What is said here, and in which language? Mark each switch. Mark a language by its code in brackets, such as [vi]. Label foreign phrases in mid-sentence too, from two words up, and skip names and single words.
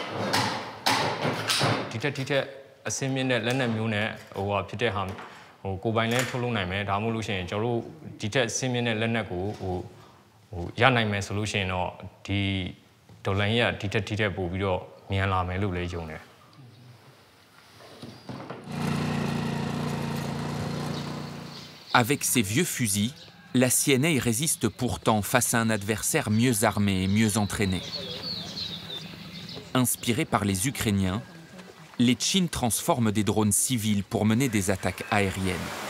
[my] ဒီထက်အစင်းမြင့်တဲ့လက်နက်မျိုးနဲ့ဖြစ်တဲ့ဟာကိုပိုင်လဲထုတ်လုပ်နိုင်မယ်ဒါမှမဟုတ်လို့ရှိရင်ကျွန်တော်တို့ဒီထက်စင်းမြင့်တဲ့လက်နက်ကိုရနိုင်မယ်ဆိုလို့ရှိရင်တော့ဒီဒေါ်လာကြီးကဒီထက်ပိုပြီးတော့မြန်လာမယ်လို့လည်းယုံတယ် [fr] Avec ses vieux fusils, la CNA résiste pourtant face à un adversaire mieux armé et mieux entraîné. Inspirés par les Ukrainiens, les Tchins transforment des drones civils pour mener des attaques aériennes.